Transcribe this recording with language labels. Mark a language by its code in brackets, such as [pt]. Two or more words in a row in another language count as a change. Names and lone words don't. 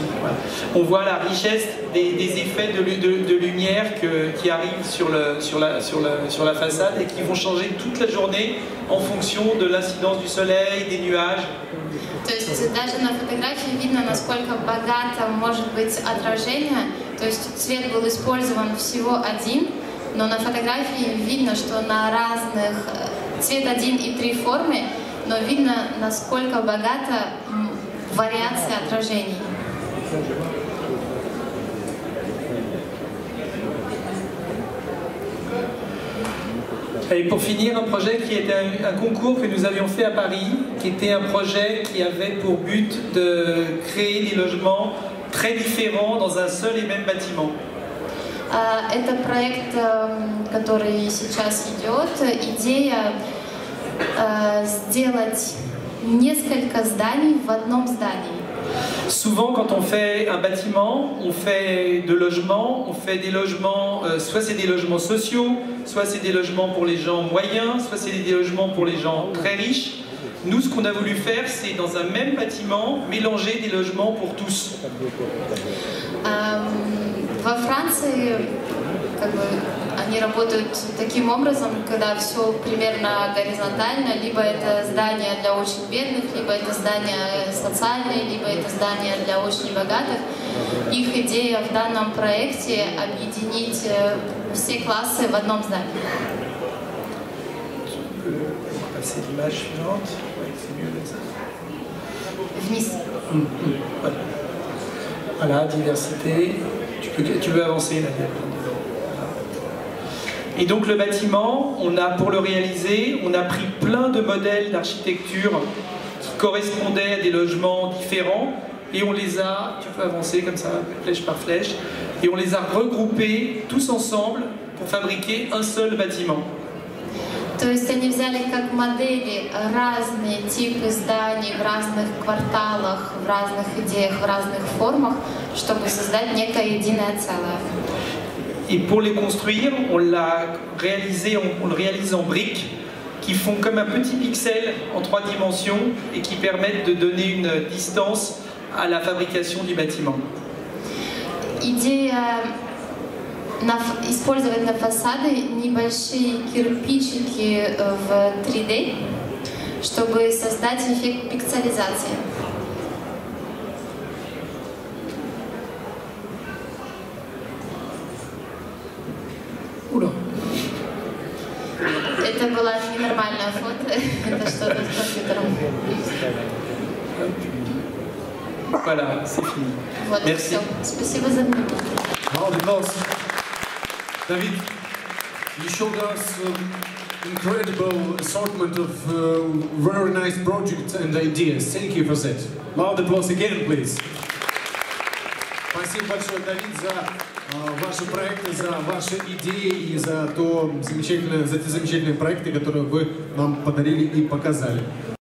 [fr] Voilà. On voit la richesse des effets de lumière qui arrivent sur la façade et qui vont changer toute la journée en fonction de l'incidence du soleil, des nuages. [ru] То есть даже на фотографии видно, насколько богато может быть отражение. То есть цвет был использован всего один, но на фотографии видно, что на разных цвет 1 и 3 формы, но видно, насколько богата вариация отражений. [fr] Et pour finir, un projet qui était un concours que nous avions fait à Paris, qui était un projet qui avait pour but de créer des logements très différents dans un seul et même bâtiment. [ru] Это проект, который сейчас идет. Идея сделать несколько зданий в одном здании. [fr] Souvent, quand on fait un bâtiment, on fait de logements, on fait des logements, soit c'est des logements sociaux, soit c'est des logements pour les gens moyens, soit c'est des logements pour les gens très riches. Nous, ce qu'on a voulu faire, c'est dans un même bâtiment, mélanger des logements pour tous. [ru] Во Франции они работают таким образом, когда все примерно горизонтально, либо это здание для очень бедных, либо это здание социальное, либо это здание для очень богатых. Их идея в данном проекте — объединить все классы в одном здании. Вниз. [fr] Voilà, diversité. Tu peux avancer là. Et donc le bâtiment, pour le réaliser, on a pris plein de modèles d'architecture qui correspondaient à des logements différents et on les a, tu peux avancer comme ça, flèche par flèche, et on les a regroupés tous ensemble pour fabriquer un seul bâtiment. [ru] То есть они взяли как модели разные типы зданий в разных кварталах, в разных идеях, в разных формах, чтобы создать некое единое целое. [fr] Et pour les construire, on le réalise en briques qui font comme un petit pixel en 3 dimensions et qui permettent de donner une distance à la fabrication du bâtiment. [ru] Идея использовать на фасады небольшие кирпичики в 3D, чтобы создать эффект пикселизации. Ура. Это была ненормальная фото, это что-то с компьютером. [fr] Voilà, c'est fini. [ru] Вот и [fr] Merci. [ru] все. Спасибо за внимание. [en] Round of applause. David, you showed us incredible assortment of very nice projects and ideas. Thank you for that. Loud applause again, please. [ru] Спасибо большое, Давид, за ваши проекты, за ваши идеи и за те замечательные проекты, которые вы нам подарили и показали.